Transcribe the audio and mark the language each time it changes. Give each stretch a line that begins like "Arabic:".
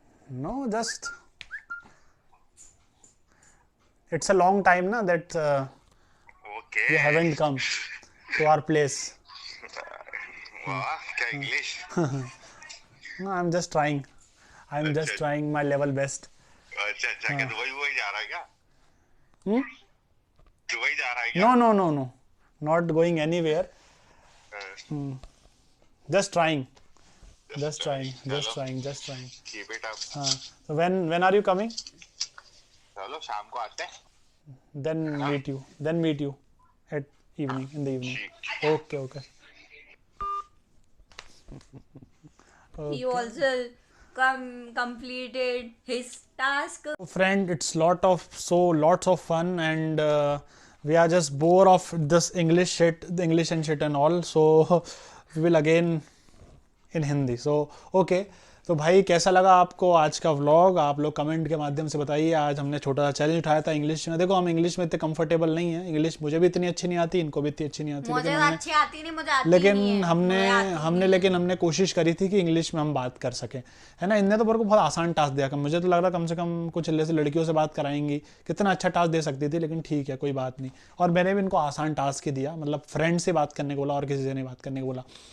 English: No, just it's a long time na that okay. you haven't come to our place.
Hindi: वाह, क्या English.
English: No, I'm just trying. I'm just trying my level best.
Hindi: अच्छा, क्या Dubai वही जा रहा है क्या? दुबई जा रहा है क्या?
English: No. Not going anywhere. Just trying. Just trying. Keep it up। So when are you coming?
Hindi: चलो शाम को आते हैं।
English: Then meet you at evening, in the evening. Okay. He also completed his task. Friend, it's lots of fun, and we are just bored of this English and shit and all, so we will again in Hindi. So okay,
Hindi: तो भाई कैसा लगा आपको आज का vlog? आप लोग comment के माध्यम से बताइए। आज हमने छोटा सा चैलेंज उठाया था इंग्लिश में। देखो हम इंग्लिश में इतने कंफर्टेबल नहीं है, इंग्लिश मुझे भी इतनी अच्छी नहीं आती, इनको भी इतनी अच्छी नहीं आती, मुझे अच्छी आती नहीं, मुझे आती लेकिन नहीं है। हमने कोशिश करी थी कि इंग्लिश में हम बात कर सकें, है ना। इनने तो मेरे को बहुत आसान टास्क दिया, मुझे तो लग रहा कम से कम कुछ ऐसे लड़कियों से बात कराएंगी, कितना अच्छा टास्क दे सकती थी, लेकिन ठीक है कोई बात नहीं। और मैंने भी इनको आसान टास्क ही दिया, मतलब फ्रेंड से बात करने को बोला और किसी से नहीं बात करने को बोला।